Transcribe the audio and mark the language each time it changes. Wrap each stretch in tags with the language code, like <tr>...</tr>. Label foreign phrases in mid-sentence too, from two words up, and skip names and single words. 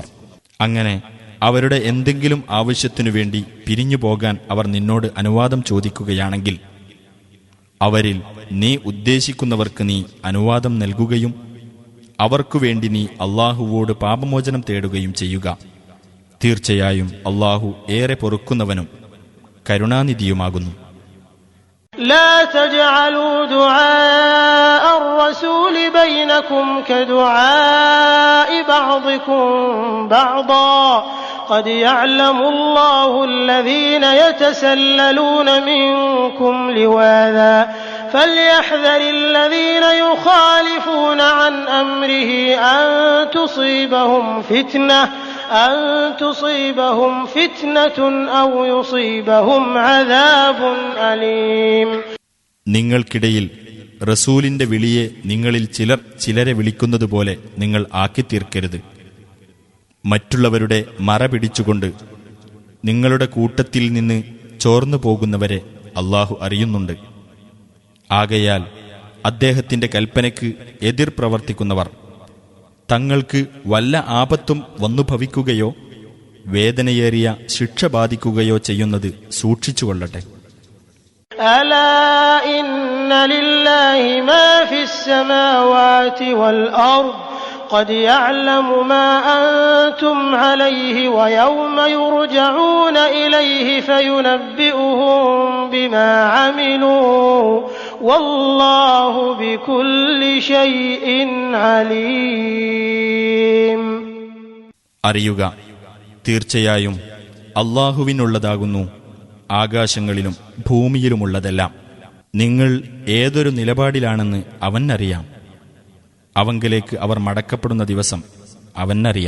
<ml>അങ്ങനെ അവരുടെ എന്തെങ്കിലും ആവശ്യത്തിനു വേണ്ടി പിരിഞ്ഞു പോകാൻ അവർ നിന്നോട് അനുവാദം ചോദിക്കുകയാണെങ്കിൽ അവരിൽ നീ ഉദ്ദേശിക്കുന്നവർക്ക് നീ അനുവാദം നൽകുകയും അവർക്കുവേണ്ടി നീ അല്ലാഹുവോട് പാപമോചനം തേടുകയും ചെയ്യുക. തീർച്ചയായും അല്ലാഹു ഏറെ പൊറുക്കുന്നവനും കരുണാനിധിയുമാകുന്നു.</ml> <ar>لا تجعلوا دعاء الرسول بينكم كدعاء بعضكم بعضا قد يعلم الله الذين يتسللون منكم لواذا فليحذر الذين يخالفون عن أمره أن تصيبهم فتنة أو يصيبهم عذاب أليم.</ar> <ml>നിങ്ങൾക്കിടയിൽ റസൂലിന്റെ വിളിയെ നിങ്ങളിൽ ചിലർ ചിലരെ വിളിക്കുന്നതുപോലെ നിങ്ങൾ ആക്കിത്തീർക്കരുത്. മറ്റുള്ളവരുടെ മറ പിടിച്ചുകൊണ്ട് നിങ്ങളുടെ കൂട്ടത്തിൽ നിന്ന് ചോർന്നു പോകുന്നവരെ അല്ലാഹു അറിയുന്നുണ്ട്. ആകയാൽ അദ്ദേഹത്തിന്റെ കൽപ്പനയ്ക്ക് എതിർ പ്രവർത്തിക്കുന്നവർ തങ്ങൾക്ക് വല്ല ആപത്തും വന്നു ഭവിക്കുകയോ വേദനയേറിയ ശിക്ഷ ബാധിക്കുകയോ ചെയ്യുന്നത് സൂക്ഷിച്ചുകൊള്ളട്ടെ.</ml> <ar>ألا إن لله ما في السماوات والأرض قد يعلم ما أنتم عليه ويوم يرجعون إليه فينبئهم بما عملوا والله بكل شيء عليم.</ar> <ml>അറിയുക, തീർച്ചയായും അല്ലാഹുവിനുള്ളതാകുന്നു ആകാശങ്ങളിലും ഭൂമിയിലുമുള്ളതെല്ലാം. നിങ്ങൾ ഏതൊരു നിലപാടിലാണെന്ന് അവനറിയാം. അവങ്കലേക്ക് അവർ മടക്കപ്പെടുന്ന ദിവസം അവനറിയാം.</ml>